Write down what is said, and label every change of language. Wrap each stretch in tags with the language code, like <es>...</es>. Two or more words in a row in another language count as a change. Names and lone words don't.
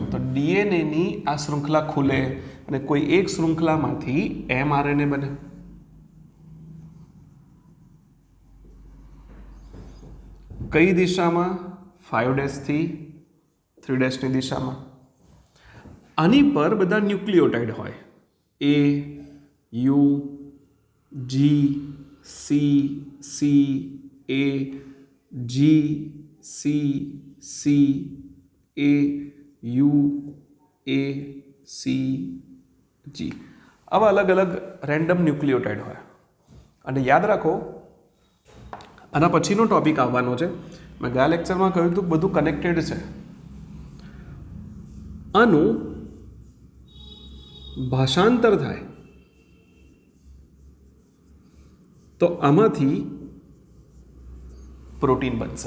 <gu>તો ડીએનએની આ શૃંખલા ખુલે અને કોઈ એક શૃંખલામાંથી mRNA બને. કઈ દિશામાં? 5' થી 3' દિશામાં. આની પર બધા ન્યુક્લિયોટાઇડ હોય, A, U, G, C, C, A, G, C, C, A, U, A, C, G. આવા અલગ અલગ રેન્ડમ ન્યુક્લિયોટાઇડ હોય. અને યાદ રાખો, આના પછીનો ટોપિક આવવાનો છે. મેં ગયા લેક્ચરમાં કહ્યું હતું બધું કનેક્ટેડ છે. આનું ભાષાંતર થાય તો આમાંથી પ્રોટીન બનશે.</gu>